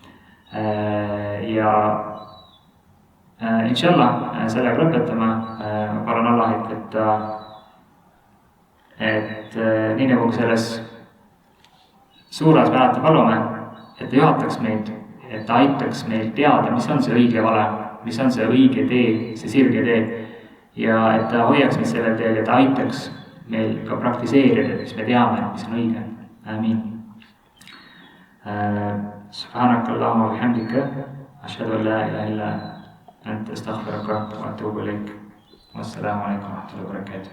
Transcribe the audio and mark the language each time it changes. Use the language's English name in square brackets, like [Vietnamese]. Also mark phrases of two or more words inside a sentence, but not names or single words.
[Estonian] Ja inshallah sellega lõpetame, ma palun Allahit, et nii nagu selles suures mäleta palume, et ta juhataks meid, et ta aitaks meil teada, mis on see õige vale, mis on see õige tee, see sirge tee. Ja et ta hoiaks meid sellel teel ja ta aitaks meil ka praktiseerida, mis me teame, mis on õige. [Arabic] آمين. سبحانك اللهم وبحمدك، أشهد أن لا إله إلا أنت أستغفرك وأتوب إليك. والسلام عليكم ورحمة الله وبركاته.